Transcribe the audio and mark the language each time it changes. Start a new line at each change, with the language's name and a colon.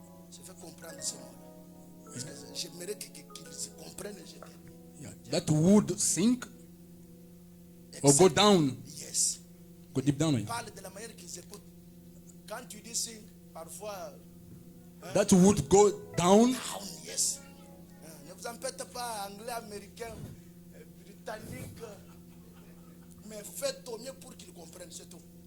French: Je vais comprendre ce mot. Parce que j'aimerais qu'ils comprennent.
English: Yeah, that would sink or go down. Yes. Go deep down.
French: Parle de la manière qu'ils écoutent. Quand tu dis sink, parfois.
English: That would go down. Down, yes.
French: Ne vous en faites pas anglais, américain, britannique. Mais faites au mieux pour qu'ils comprennent, c'est tout.